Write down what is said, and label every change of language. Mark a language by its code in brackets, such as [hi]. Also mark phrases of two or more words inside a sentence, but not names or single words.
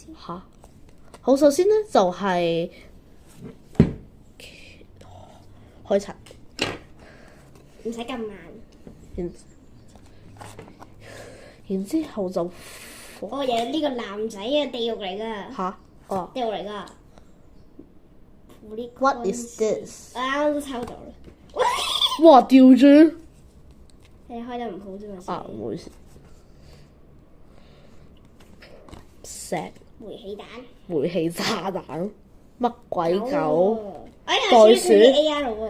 [yue] 嚇！好，首先咧就係開塵。唔使咁慢。然之後就。哦，有呢個男仔嘅地獄嚟㗎。嚇！哦。地獄嚟㗎。 [en] What is this？ [yue] 啱都抽到啦。哇！掉轉。你開得唔好啫嘛。啊，唔好意思。石。煤氣彈。煤氣炸彈。乜鬼狗？袋鼠。A.R. 喎。